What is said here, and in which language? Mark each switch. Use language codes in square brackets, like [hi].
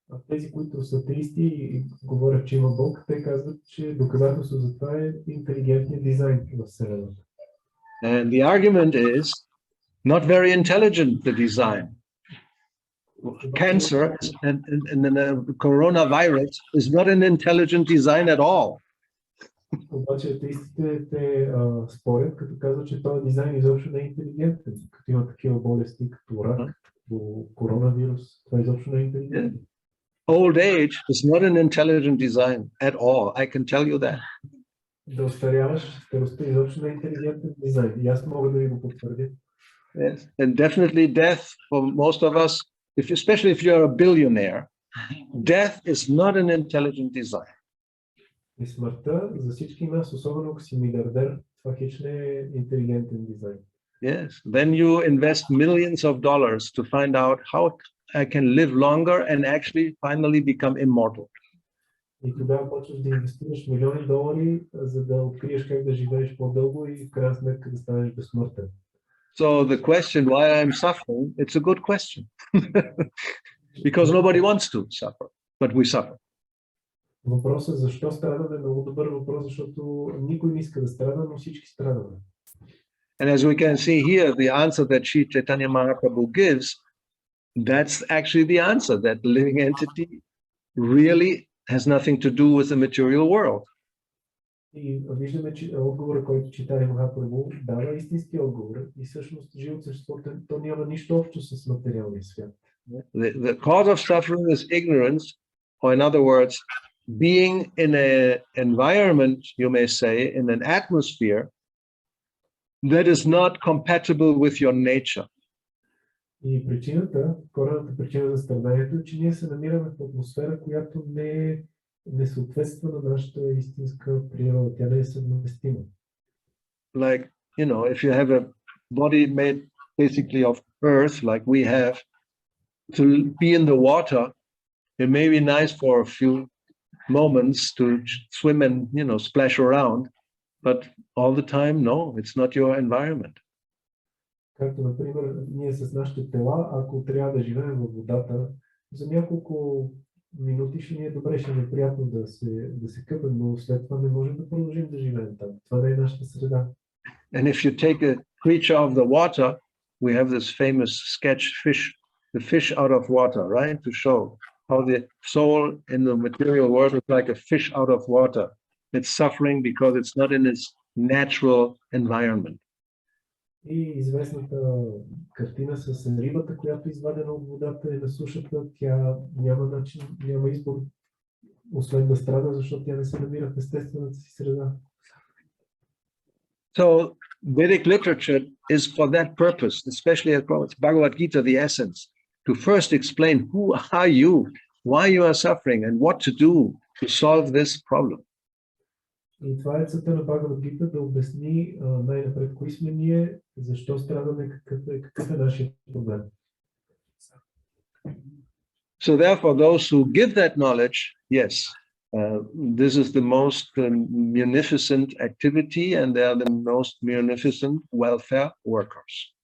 [bg] Тези, които са атеисти и говорят, че има Бог, те казват, че доказателство за това е интелигентният дизайн в Вселената. [en] And the argument is not very intelligent, the design. Cancer and the coronavirus is not an intelligent design at all. [bg] Обаче атеистите те спорят, като казват, че този дизайн изобщо не е интелигентен, като има такива болести, като рак. до коронавирус. Това изобщо не е интелигентно. [en] Old age is not an intelligent design at all. I can tell you that. [bg] Да остаряваш, старостта изобщо не е интелигентен дизайн. И аз мога да ви го потвърдя. [en] Yes. And definitely death for most of us, especially if you're a billionaire, death is not an intelligent design. [bg] И смъртта за всички нас, особено ако си милиардер, това хич не е интелигентен дизайн. [en] Yes. Then you invest millions of dollars to find out how I can live longer and actually finally become immortal. [bg] И тогава почваш да инвестираш милиони долари, за да откриеш как да живееш по-дълго и в крайна сметка да станеш безсмъртен. [en] So the question why I'm suffering, it's a good question. Because nobody wants to suffer, but we suffer. [bg] Въпросът защо страдаме е много добър въпрос, защото никой не иска да страда, но всички страдаме. [en] And as we can see here, the answer that Sri Chaitanya Mahaprabhu gives, that's actually the answer, that the living entity really has nothing to do with the material world. [bg] И виждаме, че отговорът, който Чайтания Махапрабху дава, е истински отговор. И всъщност живото същество, то няма нищо общо с материалния свят. [en] The cause of suffering is ignorance, or in other words, being in an environment, you may say, in an atmosphere that is not compatible with your nature. [bg] И причината, корената причина за страданието е, че ние се намираме в атмосфера, която не съответства на нашата истинска природа. Тя не е съвместима. [en] Like, you know, if you have a body made basically of earth, like we have, to be in the water, it may be nice for a few moments to swim and, you know, splash around, but all the time, no, it's not your environment. [bg] Както, например, ние с нашите тела, ако трябва да живеем във водата, за няколко минути ще ни е добре, ще ни е приятно да се къпем, но след това не можем да продължим да живеем там. Това не е нашата среда. [en] And if you take a creature of the water, we have this famous sketch fish, the fish out of water, right? To show how the soul in the material world is like a fish out of water. It's suffering because it's not in its natural environment. [bg] И известната картина с рибата, която е извадена от водата и на сушата, тя няма начин, няма избор, освен да страда, защото тя не се намира в естествената си среда. [en] So Vedic literature is for that purpose, especially as Bhagavad Gita, the essence, to first explain who are you, why you are suffering, and what to do to solve this problem. [bg] И това е целта на Бхагавад Гита, да обясни най-напред кои сме ние, защо страдаме, какъв е нашия проблем. [en] So therefore, those who give that knowledge, yes, this is the most munificent activity, and they are the most munificent welfare workers.